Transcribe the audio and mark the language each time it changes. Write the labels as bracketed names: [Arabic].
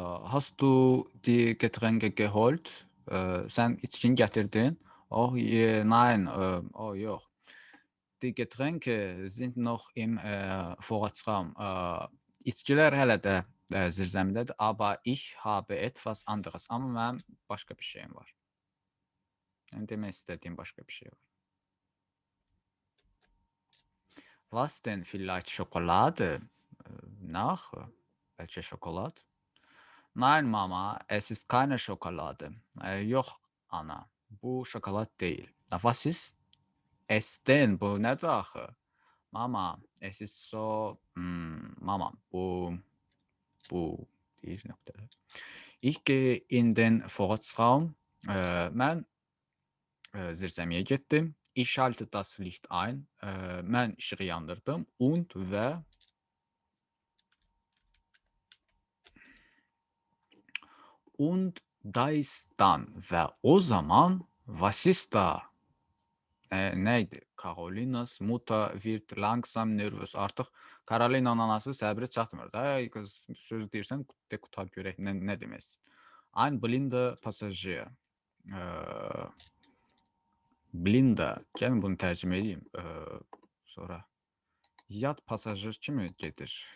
[German] Hast du die Getränke geholt? [Azerbaijani] Sən içkin gətirdin? [German] Oh, nein, [Azerbaijani] yox. [German] Die Getränke sind noch im Vorratsraum. [Azerbaijani] İçkilər hələ də zirzəmidədir, [German] aber ich habe etwas anderes. [Azerbaijani] Amma mənim başqa bir şeyim var. Yəni demək istədiyim başqa bir şey var. [German] Was denn? Vielleicht Schokolade? Nach? [Azerbaijani] Bəlkə şokolad? [German] Nein, Mama, es ist keine Schokolade. [Azerbaijani] Yox, ana, bu şokolad deyil. [German] Was ist es denn? [Azerbaijani] Bu nədir axı? [German] Mama, es ist so... [Azerbaijani] Mama, bu deyir nöqtələr. [German] Ich gehe in den Vorratsraum. [Azerbaijani] Mən zirzəmiyə getdim. [German] Ich schalte das Licht ein. [Azerbaijani] Mən işığı yandırdım. [German] Und və und da ist dann və o zaman was ist da? [Azerbaijani] Neydi? [German] Carolinas Mutter wird langsam nervös. [Azerbaijani] Artıq Karolinanın anası səbri çatmır da. Ay qız söz deyirsən, de qutar görək nə demək istəyir. [German] Ein blinder Passagier. Eee, Blinda. [Azerbaijani] Gəlin bunu tərcümə edeyim. Sonra yad pasajir kimi gedir.